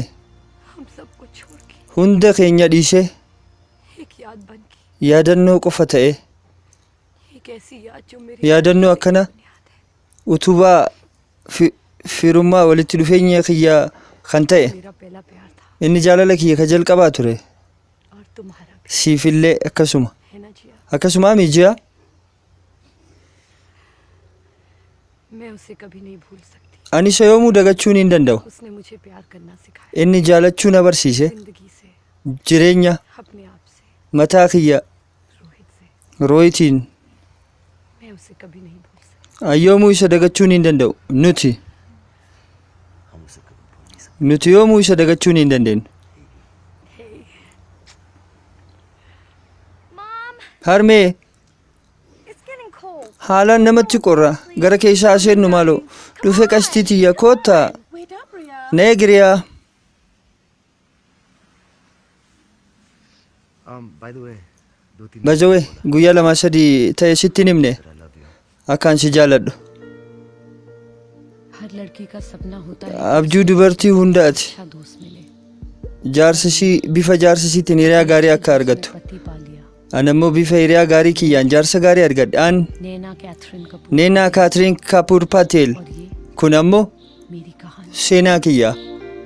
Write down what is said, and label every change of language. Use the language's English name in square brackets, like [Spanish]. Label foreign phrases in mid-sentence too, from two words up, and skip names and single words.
[Hindi] हम सबको छोड़ के [Oromo] Hunda keenya dhiisee [Hindi] एक याद बन गई, [Oromo] yaadannoo qofa ta'e. [Hindi] एक ऐसी याद जो मेरी [Oromo] Yaadannoo akkana utubaa firummaa walitti dhufeenya kiyyaa kan ta'e. [Hindi] मेरा पहला प्यार था [Oromo] Inni jaalala kiyya ka jalqabaa ture. [Hindi] और तुम्हारा भी [Oromo] Siifillee akkasuma. [Hindi] है ना जिया। [Oromo] Akkasuma mijiyaa [Hindi] मैं उसे कभी नहीं भूल सकती, [Oromo] ani isa yoomuu dagachuun hin danda'u. [Hindi] उसने मुझे प्यार करना सिखाया, [Oromo] Inni jaalachuu na barsiise. [Hindi] जिंदगी से, [Oromo] Jireenya [Hindi] अपने आप से, [Oromo] mataa kiyya [Hindi] रोहित से। [Oromo] rooyitiin [Hindi] मैं उसे कभी नहीं भूल सकती। [Oromo] yoomuu isa dagachuun hin danda'u. Nuti [Hindi] हम उसे कभी भूल नहीं सकते। [Oromo] nuti yoomuu isa dagachuun hin dandeenyu. Harmee [English] It's getting cold. [Oromo] haalaan namatti qorra. Gara keessaa seennu maaloo dhufe qastii tiyya koottaa. [English] Wait up, Ria. [Oromo] Na eegiriyaa. [English] By the way, 2-3 [Oromo] Bajawee guyyaa 2-3 ta'e sitti hin himne [English] I love you. [Oromo] akkaan si jaaladhu. [Hindi] हर लड़की का सपना होता है [Oromo] Abjuu dubartii hundaati. [Hindi] अच्छा दोस्त मिले, [Oromo] Jaarsisii bifa jaarsisiitiin hiriyaa gaarii akka argattu. [Hindi] पति पा लिया। [Oromo] Ani immoo bifa hiriyaa gaarii kiyyaan jaarsa gaarii argadhe. Aan [Hindi] नैना कैथरीन कपूर [Oromo] Neenaa Kaatiriin Kaapur Paatel. [Hindi] और ये [Oromo] Kun ammoo [Hindi] मेरी कहानी। [Oromo] seenaa kiyya.